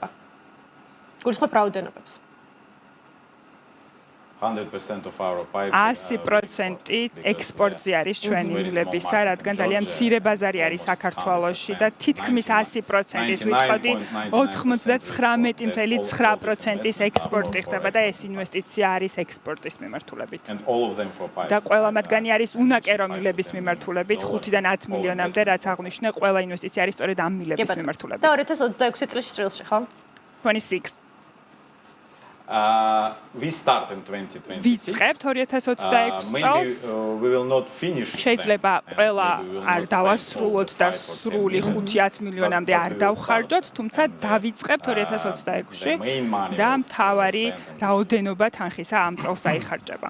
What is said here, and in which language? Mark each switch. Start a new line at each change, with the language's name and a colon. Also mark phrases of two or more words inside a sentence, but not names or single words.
Georgian: გულისხმობ რაოდენობებს. 100% ექსპორტზე არის ჩვენი მილებისა, რადგან ძალიან მცირე ბაზარი არის საქართველოში და თითქმის 100%-ით ვიტყოდი 99.9%-ის ექსპორტი ხდება და ეს ინვესტიცია არის ექსპორტის მიმართულებით. და ყველა მათგანი არის უნაკერო მილების მიმართულებით 5-დან 10 მილიონამდე, რაც აღვნიშნე, ყველა ინვესტიცია არის სწორედ ამ მილების მიმართულებით. და 2026 წლის წრილში, ხო? 26
English: we start in 2026.
Georgian: ვიწყებთ 2026 წელს. შეიძლება ყველა არ დავასრულოთ და სრული 5-10 მილიონამდე არ დავხარჯოთ, თუმცა დავიწყებთ 2026-ში და მთავარი რაოდენობა თანხისა ამ წელს დაიხარჯება.